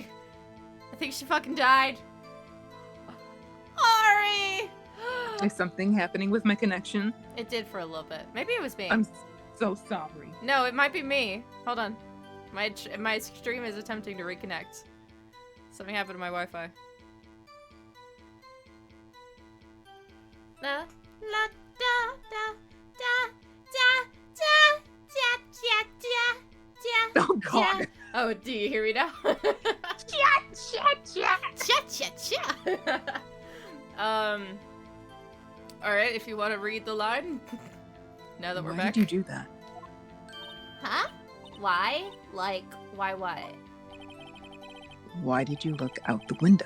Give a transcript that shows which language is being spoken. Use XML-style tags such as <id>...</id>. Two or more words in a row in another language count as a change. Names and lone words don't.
<en>I think she fucking died. Ari! is something happening with my connection? It did for a little bit. Maybe it was me. I'm so sorry. No, it might be me. Hold on. My stream is attempting to reconnect. Something happened to my Wi-Fi. La la da da da da da da da da Oh god. Oh, do you hear me now? cha cha cha cha cha cha. Alright, if you want to read the line. Now that we're Why back. did you do that? Huh? Why? Like, why what? Why did you look out the window?</en>